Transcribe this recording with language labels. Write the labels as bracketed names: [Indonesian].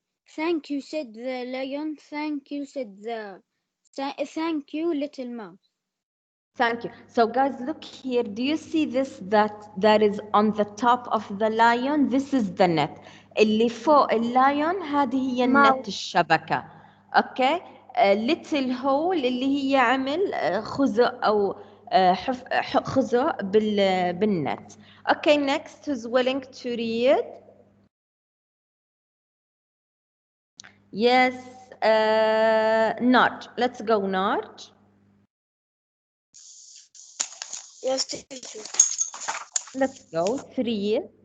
[English] "Thank you," said the lion. "Thank you," said the thank you, little mouse. Thank you. So guys, look here. Do you see this that is on the top of the lion? This is the net. [Arabic] اللي فوق اللايون هذه هي النت الشبكة. [English] Okay. Little hole [Arabic] اللي هي عمل خزق أو خزق بالنت. [English] Okay. Next, who's willing to read? Yes. Narj. Let's go, Narj. Yes, teacher. Let's go. 3.